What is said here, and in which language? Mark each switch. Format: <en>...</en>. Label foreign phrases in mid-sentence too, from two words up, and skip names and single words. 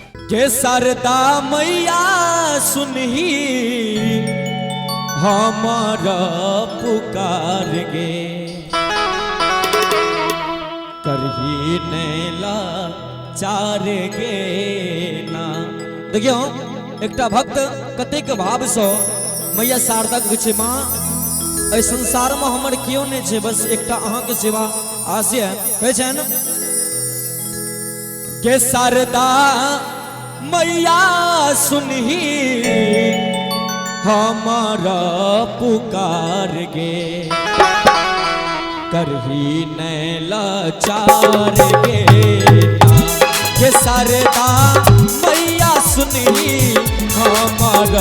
<mai>के शारदा मैया सुनही हमारा पुकार गे करही नैला चार गे ना। देखियो एकटा भक्त कतेक भाव से मैया शारदा के छे माँ ए संसार में हमर क्यों नहीं छे बस एकटा अहाँ के सेवा आशय है छे न के शारदा मैया सुनही हमारा पुकार गे करही नैला चार गे के शारदा मैया सुनही हमारा</mai>